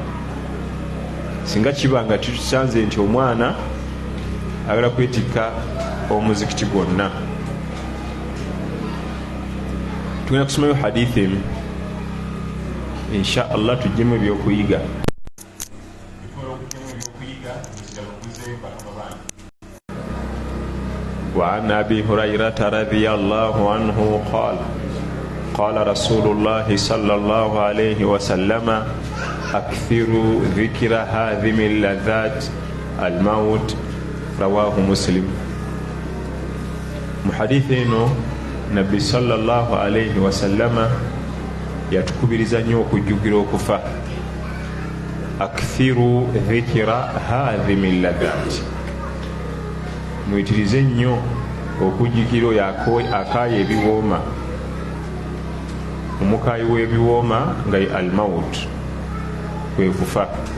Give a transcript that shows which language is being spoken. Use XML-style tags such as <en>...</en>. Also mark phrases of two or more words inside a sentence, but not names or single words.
<lg>Singa kiba nga tusanze nti omwana agala kwetikka omuzikiti gwonna. Tugenda kusomayo hadithi emu</lg> <ar>إن شاء الله</ar> <lg>tujjemu ebyokuyiga.</lg> <ar>وعن أبي هريرة رضي الله عنه قال قال رسول الله صلى الله عليه وسلم أكثروا ذكر هذه اللذات الموت رواه مسلم. محدثنا نبي صلى الله عليه وسلم</ar> <lg>yatukubiriza nnyo okujjukira okufa.</lg> <ar>أكثروا ذكر هاذم اللذات,</ar> <lg>mwitirize nnyo okujjukira oyo akaaya ebiwooma. Omukaayi w'ebiwooma nga ye almaut, kwe kufa.</lg>